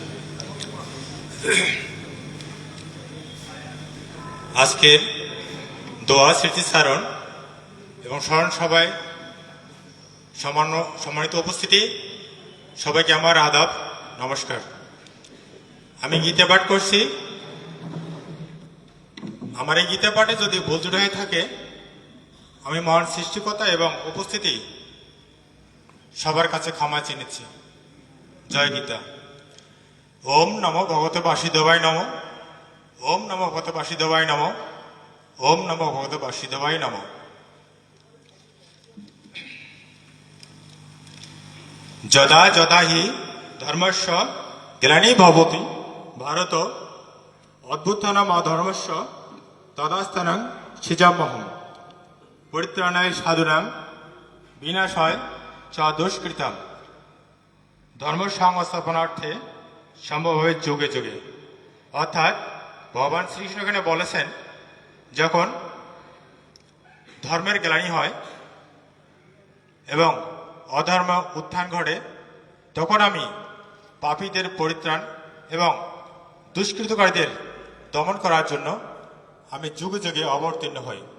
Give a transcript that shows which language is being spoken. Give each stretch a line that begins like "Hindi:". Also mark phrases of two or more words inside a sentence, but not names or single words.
Bangla: আজকের দোয়া স্মৃতিচারণ এবং স্মরণ সভায় সম্মানিত উপস্থিতি, সবাইকে আমার আদাব, নমস্কার। আমি গীতা পাঠ করছি। আমার এই গীতা পাঠে যদি ভুল ত্রুটি হয়ে থাকে, আমি মহান সৃষ্টিকর্তা এবং উপস্থিতি সবার কাছে ক্ষমা চেয়েছি। জয় গীতা।
Sanskrit: ওম নমো ভগবতে বাসুদেবায় নমঃ। ওম নমো ভগবতে বাসুদেবায় নমঃ। ওম নমো ভগবতে বাসুদেবায় নমঃ। যদা যদা হি ধর্মস্য গ্লানি ভবতি ভারত অভ্যুত্থানম অধর্মস্য তদাস্থানং সৃজাম্যহম পরিত্রাণায় সাধুনাং বিনাশায় চ দুষ্কৃতাম ধর্ম সংস্থাপনার্থে সম্ভব হবে যুগে যুগে।
Bangla: অর্থাৎ ভগবান শ্রীকৃষ্ণ এখানে বলেছেন, যখন ধর্মের গ্লানি হয় এবং অধর্ম উত্থান ঘটে, তখন আমি পাপীদের পরিত্রাণ এবং দুষ্কৃতকারীদের দমন করার জন্য আমি যুগে যুগে অবতীর্ণ হই।